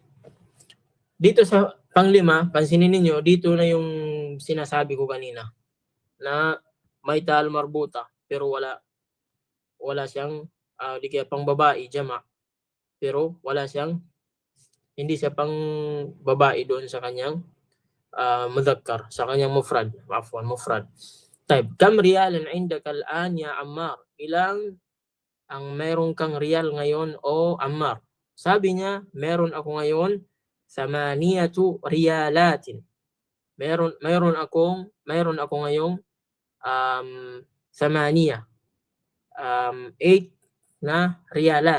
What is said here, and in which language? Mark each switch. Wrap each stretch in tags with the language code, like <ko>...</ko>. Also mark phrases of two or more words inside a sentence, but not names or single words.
<tl>Dito sa pang-lima, pansinin ninyo, dito na yung sinasabi ko kanina, na may</tl> <ar>تاء مربوطة,</ar> <tl>pero wala siyang, di kaya pang babae, jama, pero hindi siya pang babae doon sa kanyang mudhakkar, sa kanyang mufrad.</tl> <ar>Type, كم ريالاً عندك الآن يا عمار?</ar> <tl>Ilang ang meron kang riyal ngayon o Ammar? Sabi niya, meron ako ngayon 8 riyalatin. Meron ako ngayong 8 na riyalat.</tl>